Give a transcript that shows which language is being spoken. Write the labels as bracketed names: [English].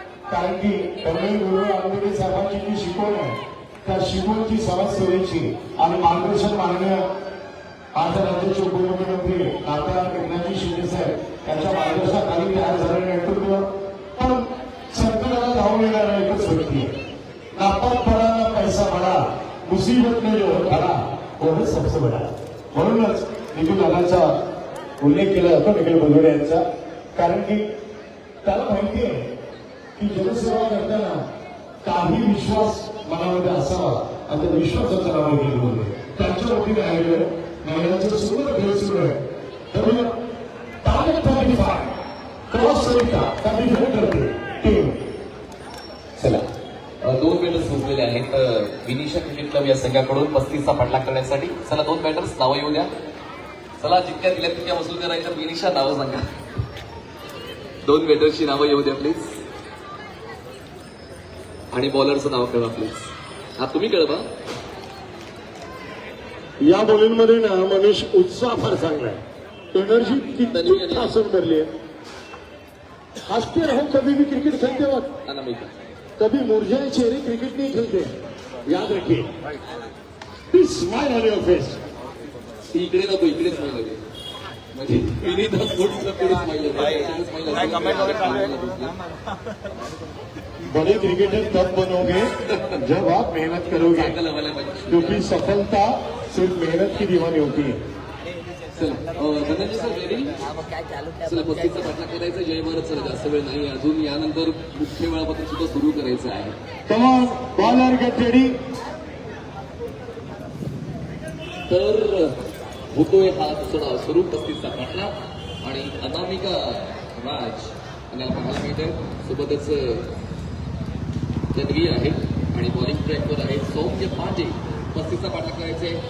[Marathi] कारण की कर्नल गुरु आंबेडकर साहेबांची जी शिकवण आहे त्या शिकवणची समाजसेवेची आणि मार्गदर्शन माननीय आज राज्याचे उपमुख्यमंत्री नाता एकनाथजी शिंदे साहेब यांच्या मार्गदर्शनाखाली तयार झालेलं नेतृत्व. पण सरकारला धावून येणारा एकच व्यक्ती आहे. [Hindi] नापात पडा ना पैसा पडा, मुसीबत में जो खडा वह सबसे बडा. [Marathi] म्हणूनच निखिल दादाचा उल्लेख केला जातो, निखिल बोजोडे यांचा. कारण की त्याला माहिती आहे की जनसेवा करताना काही विश्वास मनामध्ये असावा आणि त्या विश्वासाचं नाव निखिल बोजोडे. त्यांच्या वतीने आलेलं महिलांचं सुंदर खेळ सुरू आहे. तर टार्गेट 35 क्रॉस सरिता काही खेळ करते टीम. चला 2 बॅटर्स झोपलेले आहेत विनिशा क्रिकेट क्लब या संघाकडून 35चा पाठलाग करण्यासाठी. चला 2 बॅटर्स नावं येऊ द्या. चला जितक्या दिल्या तितक्या वसूल करायच्या. विनिशा नावं सांगा. 2 बॅटर्सची नावं येऊ द्या प्लीज. आणि बॉलरचं नाव कळवा प्लीज. हा तुम्ही कळवा. या बॉलिंगमध्ये ना मनीष उत्साह फार चांगला आहे. एनर्जी किती असून भरली आहे. [Hindi] हसते रहो कभी भी क्रिकेट खेलते वक्त, अनामिका कभी मुरझाए चेहरे क्रिकेट नहीं खेलते, याद रखिए. [English] Please smile on your face. [Marathi] ती इकडे नको, इकडेच स्माईल हवी. म्हणजे विनीत स्पोर्ट्सला पुढे स्माईल काय कमेंट वगैरे चालू आहे? [Hindi] बड़े क्रिकेटर तब बनोगे जब आप मेहनत करोगे, क्योंकि सफलता सिर्फ मेहनत की दीवानी होती है. [Marathi] चला धनंजय सर रेडी. चला 35चा पाठलाग करायचा. जय भारत सर, जास्त वेळ नाही अजून. यानंतर मुख्य वेळापत्रक सुद्धा सुरू करायचं आहे. [English] Come on, bowler get ready. [Marathi] तर होतोय हा दुसरा सुरू 35चा पाठलाग आणि अनामिका राज आपल्याला पाहायला मिळते. सोबतच तन्वी आहे आणि बॉलिंग ट्रॅकवर आहे सौम्य पांडे. 35चा पाठलाग करायचे.